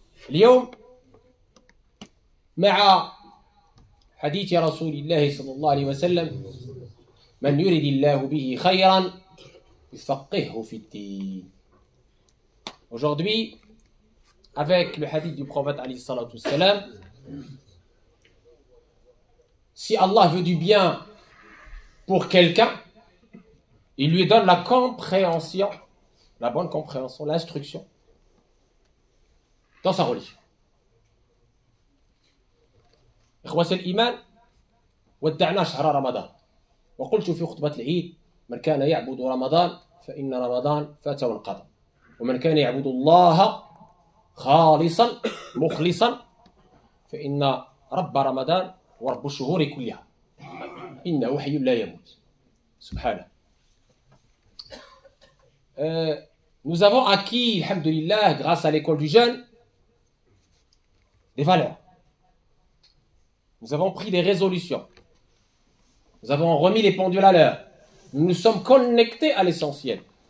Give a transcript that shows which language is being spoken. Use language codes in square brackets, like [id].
[ar] اليوم مع حديث رسول الله صلى الله عليه وسلم: من يرد الله به خيرا يفقهه في الدين. [fr] Aujourd'hui, avec le hadith du prophète alayhi salatu wassalam, si Allah veut du bien pour quelqu'un, il lui donne la compréhension, la bonne compréhension, l'instruction dans sa religion. [ar] إخوة الإيمان، ودعنا شهر رمضان، وقلت في خطبة العيد: من كان يعبد رمضان فإن رمضان فات وانقضى، ومن كان يعبد الله خالصا مخلصا فإن رب رمضان ورب الشهور كلها إنه حي لا يموت سبحانه. [fr] Nous avons acquis, alhamdoulilah, grâce à l'école du jeûne, des valeurs. Nous avons pris des résolutions. Nous avons remis les pendules à l'heure. Nous nous sommes connectés à l'essentiel.